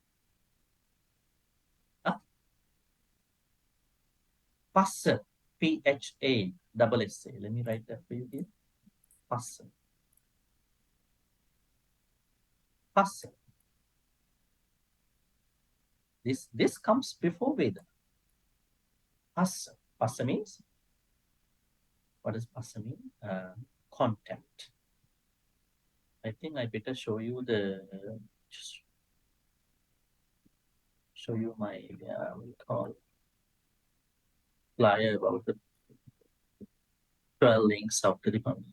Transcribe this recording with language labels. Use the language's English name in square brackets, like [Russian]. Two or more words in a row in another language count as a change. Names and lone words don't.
[English] Huh? Phassa, Phasa. Let me write that for you here. Phassa. Phassa. This comes before Vedana. Phassa. Phassa means, what does phassa mean? Contact. I think I better show you just show you my what we call flyer about the 12 links of the Republic.